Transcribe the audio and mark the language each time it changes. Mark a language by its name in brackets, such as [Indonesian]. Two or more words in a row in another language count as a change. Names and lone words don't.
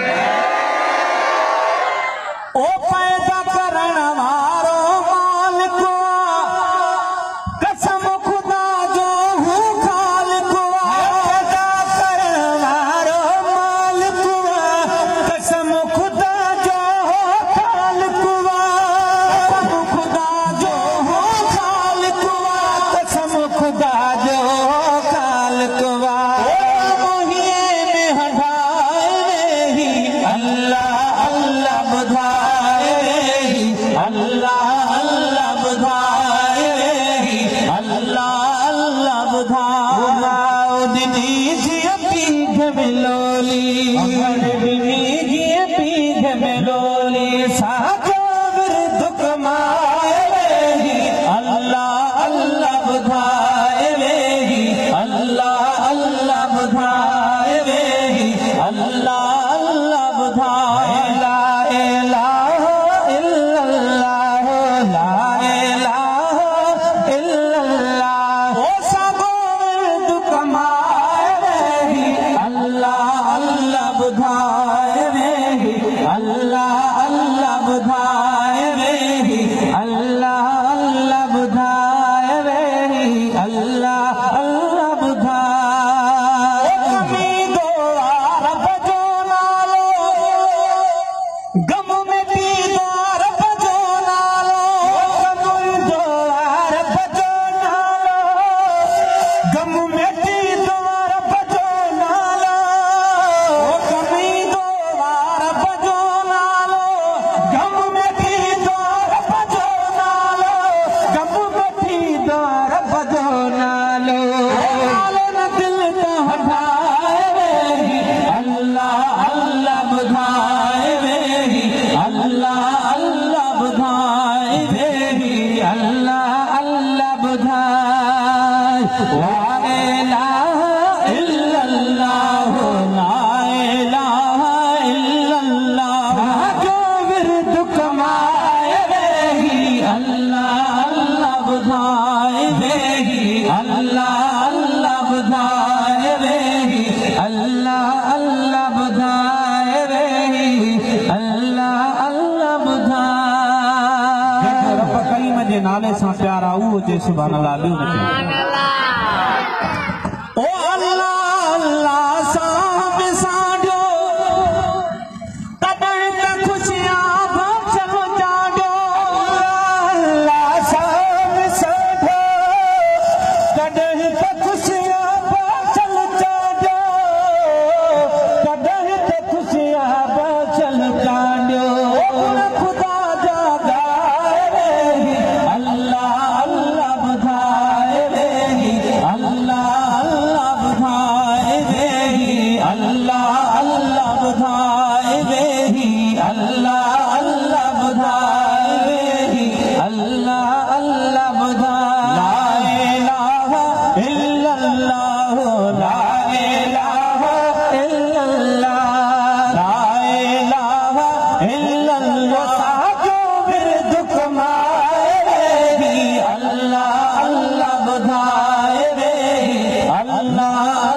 [Sindhi] ओ पैदा करण वारो मालिक कसम खुदा जो हू खालिक पैदा करण वारो मालिक कसम खुदा जो खालिक कसम खुदा जो खालिक कसम खुदा जो खालिक मोहिए में हटाए ही अल्लाह अल्लाह बधाए अल्लाह अल्लाह बधाए अल्लाह अल्लाह बधाए दिनी जिया पीठ में लोली दिनी जिया पीठ में लोली साजो विरद कमाए अल्लाह अल्लाह बधाए अल्लाह अल्लाह बधाए अल्लाह अल्लाह बधाए [Arabic] لا إله إلا الله لا إله [Sindhi] इल्लल्लाह ओ सबो विरद कमाए अल्लाह अल्लाह बधाए अल्लाह अल्लाह बधाए अल्लाह अल्लाह बधाए अल्लाह अल्लाह बधाए कमी दो रब जो नालो गम में पीदो रब जो नालो कमी दो रब जो नालो गम में पीदो रब जो नालो कमी दो रब जो नालो गम में पीदो रब जो नालो गम में पीदो रब जो नालो नालो न दिल तो हटाए अल्लाह अल्लाह बधाए अल्लाह अल्लाह बधाए अल्लाह अल्लाह बधाए [Arabic] لا إله إلا الله لا إله إلا الله [Sindhi] जो विरद कमाए अल्लाह अल्लाह बधाए अल्लाह अल्लाह बधाए अल्लाह अल्लाह बधाए अल्लाह अल्लाह बधाए रब करीम जे नाले सां प्यारा उहो जे [Arabic] سبحان الله [Sindhi] ॿियो न ओ अल्लाह अल्लाह सां बिसाॾियो तॾहिं त खुशियां चलो चाॾियो अल्लाह सां बिसाॾियो तॾहिं त खुशियां चलो चाॾियो तॾहिं त खुशियां चलो चाॾियो खुदा जा गाए अल्लाह अल्लाह बधाए अल्लाह अल्लाह बधाए अल्लाह अल्लाह बधाए अल्लाह अल्लाह बधाए अल्लाह अल्लाह बधाए [Arabic] لا إله إلا الله لا إله إلا الله لا إله إلا الله [Sindhi] साजो विरद कमाए अल्लाह अल्लाह बधाए अल्लाह